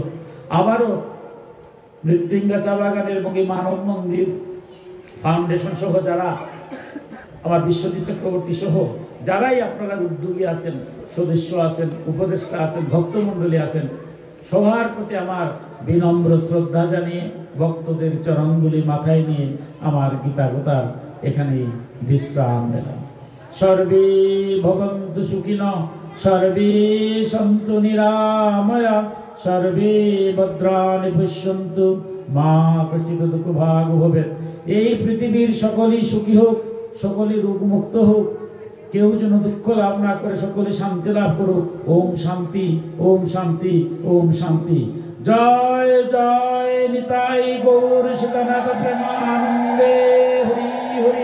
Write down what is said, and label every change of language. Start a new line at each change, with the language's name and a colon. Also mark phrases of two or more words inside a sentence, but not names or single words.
Bangla: আবারও মৃত্যুঞ্জয় চা বাগানের এবং মানব মন্দির ফাউন্ডেশন সহ যারা, আমার বিশ্বজিৎ চক্রবর্তী সহ যারাই আপনারা উদ্যোগী আছেন, সদস্য আছেন, উপদেষ্টা আছেন, ভক্তমণ্ডলী আছেন, সবার প্রতি আমার বিনম্র শ্রদ্ধা জানিয়ে ভক্তদের চরণগুলি মাথায় নিয়ে আমার গীতাগোতার এখানেই বিশ্রাম দিলাম।
Sanskrit: সর্বে ভবন্তু সুখিনঃ, সর্বে সন্তু নিরাময়া, সর্বে ভদ্রাণি পশ্যন্তু, মা কচিৎ দুঃখভাগ ভবেৎ।
Bangla: এই পৃথিবীর সকলেই সুখী হোক, সকলে রোগমুক্ত হোক, কেউ যেন দুঃখ লাভ না করে, সকলে শান্তি লাভ করুক। ওম শান্তি, ওম শান্তি, ওম শান্তি। জয় জয় নিতাই গৌর সীতানাথ প্রেমানন্দে হরি হরি।